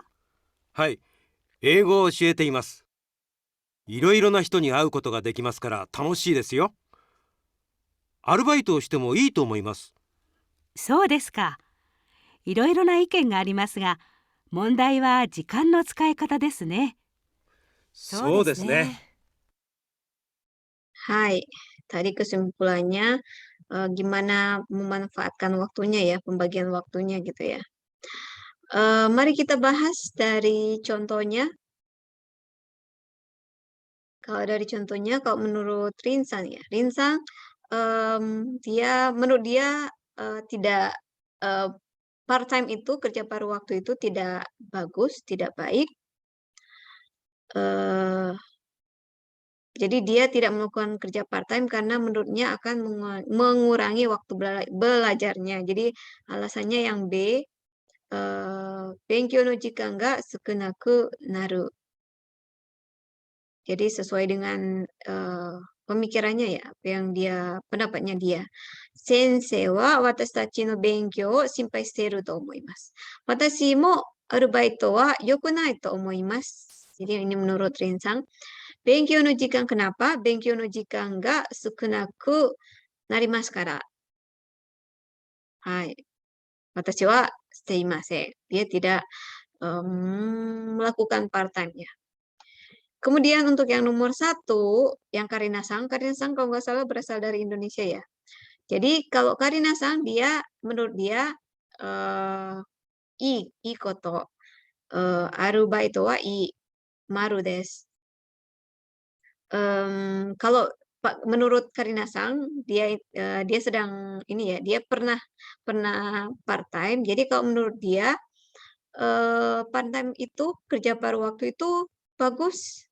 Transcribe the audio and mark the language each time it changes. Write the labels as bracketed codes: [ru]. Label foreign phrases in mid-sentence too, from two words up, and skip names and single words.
[ja] はい、英語を教えています。いろいろな人に会うことができますから楽しいですよ。アルバイトをしてもいいと思います。そうですか。いろいろな意見がありますが、問題は時間の使い方ですね。そうですね。 [id] Hai, tadi kesimpulannya gimana memanfaatkan waktunya ya, pembagian waktunya gitu ya. Mari kita bahas dari contohnya. Kalau dari contohnya, kalau menurut Rinsan ya, Rinsan menurut dia tidak [en] part time [id] itu kerja paruh waktu itu tidak bagus, tidak baik. Jadi dia tidak melakukan kerja part-time karena menurutnya akan mengurangi waktu belajarnya. Jadi alasannya yang B, [ja] 勉強の時間が少なくなる. [id] Jadi sesuai dengan pemikirannya ya, apa yang pendapatnya dia. [ja] 先生は私たちの勉強を心配していると思います. 私もアルバイトはよくないと思います. [id] Jadi ini menurut Rinsang. [ja] 勉強の時間 kenapa? 勉強の時間が少なくなりますから. はい。私はしていません. [id] Dia tidak melakukan part-time ya. Kemudian untuk yang nomor 1, yang Karina-san kalau nggak salah berasal dari Indonesia ya. Jadi kalau Karina-san menurut dia [ja] いいこと、アルバイトはいいまるです. [id] Kalau menurut Karina-san dia sedang ini ya, dia pernah part-time. Jadi kalau menurut dia part-time itu kerja paruh waktu itu bagus.